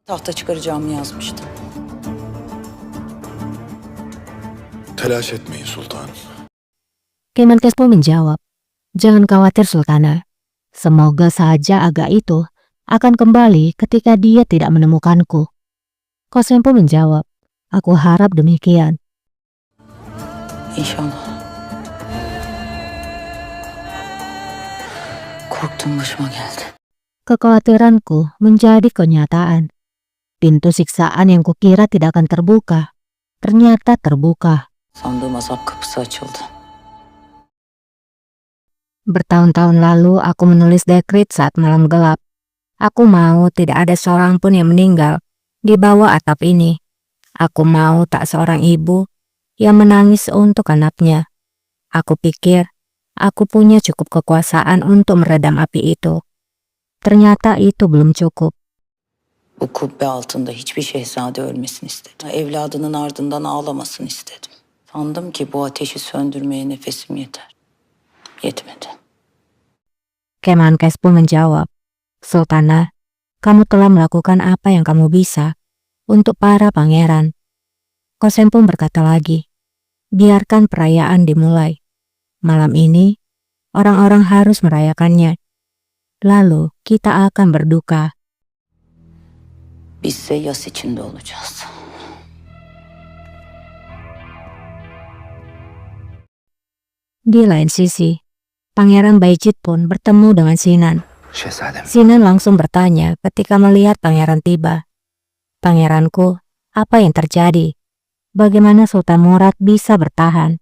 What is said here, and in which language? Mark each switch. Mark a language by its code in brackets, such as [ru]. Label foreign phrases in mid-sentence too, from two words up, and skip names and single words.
[tr] Tahta çıkaracağımı yazmıştım. Telaş etmeyin sultanım. [id] Kemenkes pun menjawab, "Jangan khawatir Sultana. Semoga saja Aga itu akan kembali ketika dia tidak menemukanku." Kosem pun menjawab, "Aku harap demikian." [tr] İnşallah. Korktuğum başıma geldi. [id] Kekhawatiranku menjadi kenyataan. Pintu siksaan yang kukira tidak akan terbuka, ternyata terbuka. [tr] Sandığım azap kapısı açıldı. [id] Bertahun-tahun lalu aku menulis dekrit saat malam gelap. Aku mau tidak ada seorang pun yang meninggal di bawah atap ini. Aku mau tak seorang ibu yang menangis untuk anaknya. Aku pikir aku punya cukup kekuasaan untuk meredam api itu. Ternyata itu belum cukup. [tr] Bu kubbe altında hiçbir şehzade ölmesini istedim. Evladının ardından ağlamasını istedim. Sandım ki bu ateşi söndürmeye nefesim yeter. Yetmedi. [id] Kemenkes pun menjawab, "Sultana, kamu telah melakukan apa yang kamu bisa untuk para pangeran." Kosem pun berkata lagi, "Biarkan perayaan dimulai. Malam ini, orang-orang harus merayakannya. Lalu kita akan berduka." [tr] Bizse yas içinde olacağız. [id] Di lain sisi, Pangeran Bayezid pun bertemu dengan Sinan. [tr] Şehzadem. [id] Sinan langsung bertanya ketika melihat pangeran tiba. "Pangeranku, apa yang terjadi? Bagaimana Sultan Murad bisa bertahan?"